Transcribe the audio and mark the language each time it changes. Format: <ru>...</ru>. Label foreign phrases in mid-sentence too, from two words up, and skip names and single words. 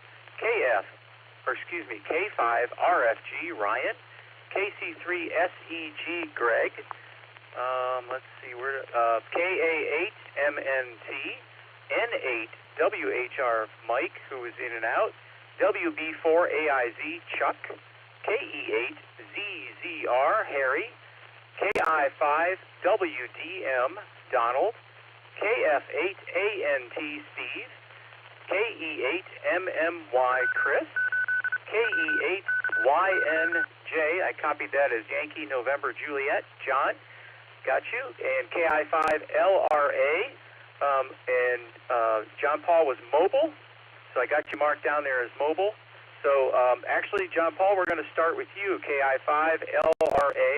<en>K5RFG, Ryan. KC3SEG, Greg. Let's see, KA8MNT, N8WHR, Mike, who is in and out. WB4AIZ, Chuck. KE8ZZR, Harry. KI5WDM, Donald. KF8ANT, Steve. KE8MMY, Chris. KE8YNJ, I copied that as Yankee November Juliet, John. Got you. And KI5LRA, and John Paul was mobile, so I got you marked down there as mobile. So actually, John Paul, we're going to start with you, KI5LRA.</en>